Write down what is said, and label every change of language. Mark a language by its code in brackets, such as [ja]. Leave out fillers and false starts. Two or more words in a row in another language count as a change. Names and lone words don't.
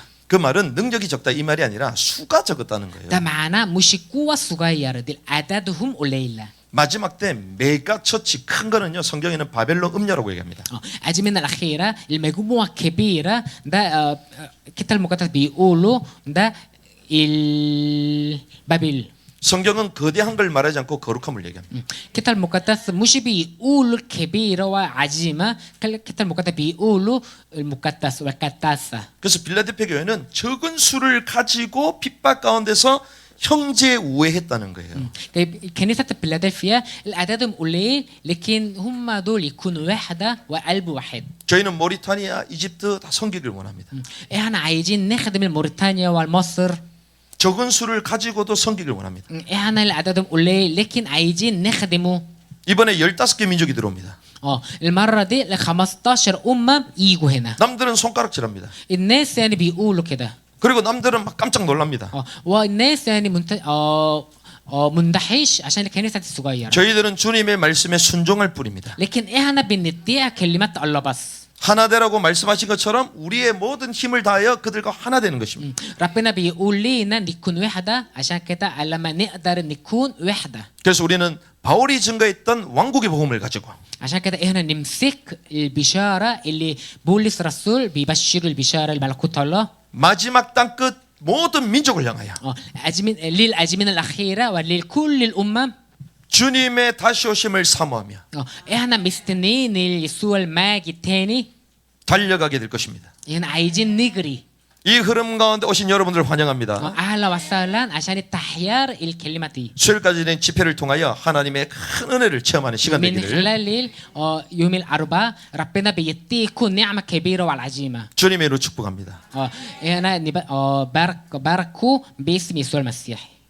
[ko] 그 말은 능력이 적다 이 말이 아니라 수가 적었다는 거예요. [ar] ده معناه مش قوة صغيرة دي أعدادهم قليلة. [ko] 마지막 때 메가 처치 큰 거는요 성경에는 바벨론 음녀라고 얘기합니다. [ar] الأزمنة الأخيرة المجموعة كبيرة ده الكتاب المقدس بيقولوا ده البابل. [ko] 성경은 거대한 걸 말하지 않고 거룩함을 얘기합니다. [ar] الكتاب المقدس مش بيقولوا كبيرة وعظيمة الكتاب المقدس بيقولوا المقدس والقداسة. [ko] 그래서 빌라델피아 교회는 적은 수를 가지고 핍박 가운데서 형제 우애했다는 거예요. [ar] كنيسة فيلادلفيا الأعدادهم قليل لكن هم دول يكونوا وحدة وقلب واحد. [ko] 저희는 모리타니아, 이집트 다 섬기길 원합니다. [ar] احنا عايزين نخدم موريتانيا ومصر. [ko] 적은 수를 가지고도 섬기길 원합니다. [ar] احنا الأعدادهم قليل لكن عايزين نخدمه. [ko] 이번에 15개 민족이 들어옵니다. [ar] المرة دي ل 15 أمة يجوا هنا. [ko] 남들은 손가락질합니다. [ar] الناس يعني بيقولوا كده. [ko] 그리고 남들은 막 깜짝 놀랍니다. [ar] والناس يعني مندهش عشان الكنيسة الصغيرة. [ko] 저희들은 주님의 말씀에 순종할 뿐입니다. [ar] لكن احنا بنطيع كلمات الله بس. [ko] 하나 되라고 말씀하신 것처럼 우리의 모든 힘을 다하여 그들과 하나 되는 것입니다. [ar] ربنا بيقول لنا نكون وحدة عشان كده لما نقدر نكون وحدة. [ko] 그래서 우리는 바울이 증거했던 왕국의 복음을 가지고 [ar] عشان كده احنا نمسك البشارة اللي بولس رسول بيبشر البشارة الملكوت الله. [ko] 마지막 땅끝 모든 민족을 향하여 [ar] للأزمنة الأخيرة ولكل الأمم. [ko] 주님의 다시 오심을 사모하며 [ar] احنا مستنيين يسوع الماجي الثاني. [ko] 달려가게 될 것입니다. [ar] احنا عايزين نجري. [ko] 이 흐름 가운데 오신 여러분들 환영합니다. [ar] أهلا وسهلا عشان التحيار الكلمة دي. [ko] 수요일까지 된 집회를 통하여 하나님의 큰 은혜를 체험하는 시간 [ar] من [ko] 되기를 [ar] خلال يوم الأربعاء ربنا بيديكم نعمة كبيرة وعظيمة. [ko] 주님의 이름으로 축복합니다. [ar] هنا باركوا باسم يسوع المسيح.